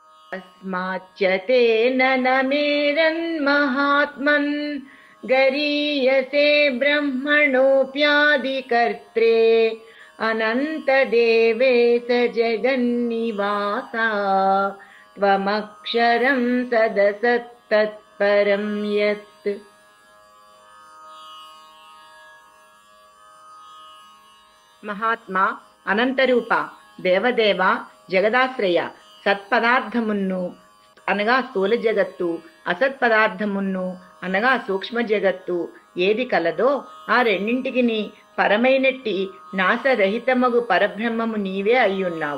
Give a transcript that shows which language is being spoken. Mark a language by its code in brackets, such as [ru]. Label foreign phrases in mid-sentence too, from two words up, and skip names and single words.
[sa] अस्माच्च तेन न मेरन्महात्मन् गरीयसे ब्रह्मणोऽप्यादिकर्त्रे अनन्तदेवेश जगन्निवासा त्वमक्षरं सदसत्तत्परं यत्। [te] మహాత్మా, అనంతరూప, దేవదేవ, జగదాశ్రయ, సత్పదార్థమును అనగా స్థూల జగత్తు, అసత్పదార్థమును అనగా సూక్ష్మ జగత్తు ఏది కలదో ఆ రెండింటికి పరమైనట్టి నాశరహితమగు పరబ్రహ్మము నీవే అయ్యున్నావు.